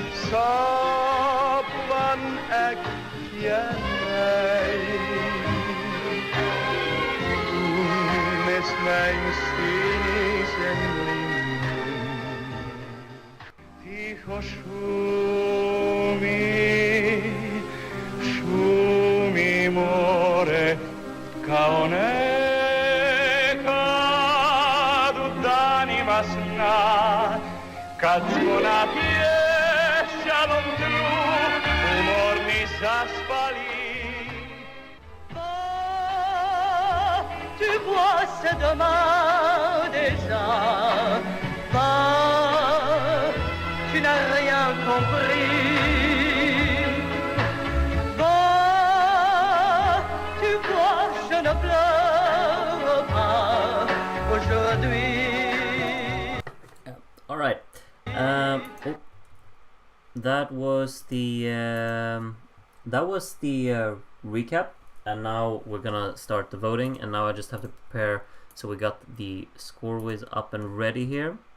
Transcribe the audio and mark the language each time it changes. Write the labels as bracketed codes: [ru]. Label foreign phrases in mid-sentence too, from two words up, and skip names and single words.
[fi] saapuvan äkkiä näin. Kunnes näin sinisen linnun. [hr] Iho šumi more kao nekad u danima sna, kad smo na pješčanom tlu umorni zaspali. [fr] Tu vois, c'est demain déjà. Va, tu n'as rien compris. Va, tu vois, je ne pleure pas aujourd'hui. [en] All right. That was the recap, and now we're gonna start the voting. And now I just have to prepare. So we got the score whiz up and ready here.